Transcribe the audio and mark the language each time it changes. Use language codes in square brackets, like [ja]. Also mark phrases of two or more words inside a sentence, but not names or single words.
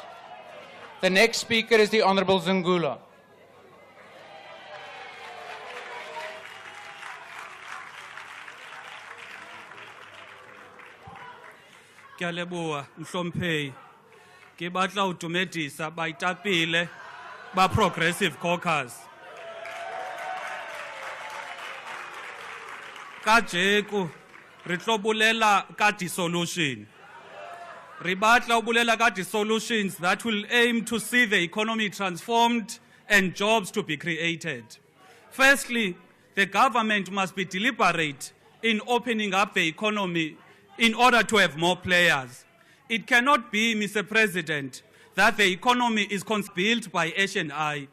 [en] The next speaker is the Honourable Zungula. [st] Ke a leboha mhlomphehi ke batla ho dumedisa baetapele ba Progressive Caucus kajeko re tlo bolela ka [en] dissolution re batla ho bolela ka dissolutions that will aim to see the economy transformed and jobs to be created. Firstly, the government must be deliberate in opening up the economy in order to have more players. It cannot be, Mr. President, that the economy is built by H&I.